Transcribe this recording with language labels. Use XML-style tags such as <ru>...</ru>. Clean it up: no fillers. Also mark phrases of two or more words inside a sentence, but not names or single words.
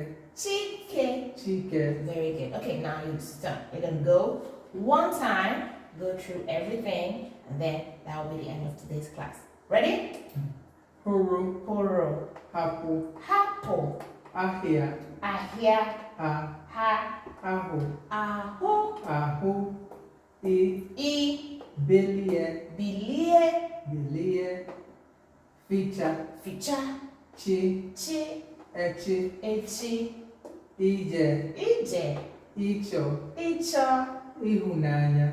<ig>CHIKE. CHIKE.</ig> <en>Very good. Okay, now you start. You're going to go one time, go through everything, and then that will be the end of today's class. Ready?</en> <ig>HURU. HURU. HAPU. HAPU. AHIA. AHIA. AHU. AHU. AHU. BILIE. BILIE. FICHA. FICHA. CHIKE. ECHI. IGBA. IJE. ICHO. THUNANYA.</ig>